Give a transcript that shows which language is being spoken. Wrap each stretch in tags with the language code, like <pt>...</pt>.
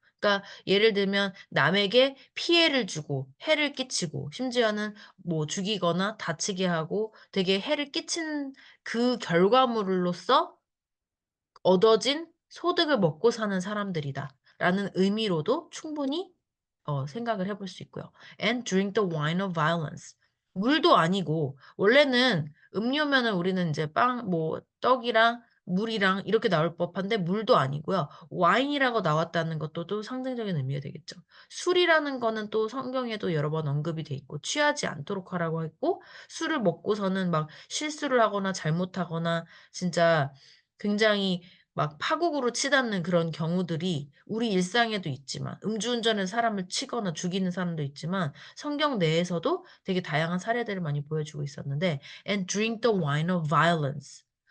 <ko>그러니까 예를 들면 남에게 피해를 주고 해를 끼치고 심지어는 뭐 죽이거나 다치게 하고 되게 해를 끼친 그 결과물로서 얻어진 소득을 먹고 사는 사람들이다. 라는 의미로도 충분히 생각을 해볼 수 있고요.</ko> <en>And drink the wine of violence.</en> <ko>물도 아니고, 원래는 음료면은 우리는 이제 빵, 뭐, 떡이랑 물이랑 이렇게 나올 법한데, 물도 아니고요. 와인이라고 나왔다는 것도 또 상징적인 의미가 되겠죠. 술이라는 거는 또 성경에도 여러 번 언급이 돼 있고, 취하지 않도록 하라고 했고, 술을 먹고서는 막 실수를 하거나 잘못하거나, 진짜 굉장히 막 파국으로 치닫는 그런 경우들이 우리 일상에도 있지만 음주운전을 사람을 치거나 죽이는 사람도 있지만 성경 내에서도 되게 다양한 사례들을 많이 보여주고 있었는데</ko> <en>and drink the wine of violence.</en>